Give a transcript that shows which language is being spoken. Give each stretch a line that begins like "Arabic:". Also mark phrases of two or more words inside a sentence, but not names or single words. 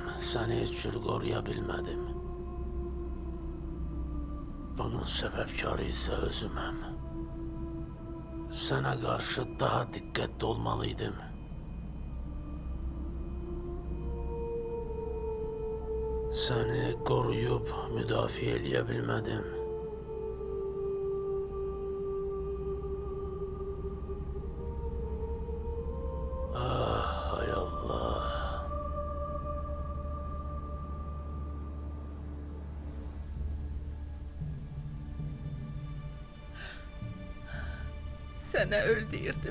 Turkish: Seni hiç cür koruyabilmedim. Bunun sebepkarı ise özümem. Sana karşı daha dikkatli olmalıydım.
Azerbaijani: Seni koruyup müdafiə eləyə bilmədim. Ah, hay Allah. Sənə öl deyirdim.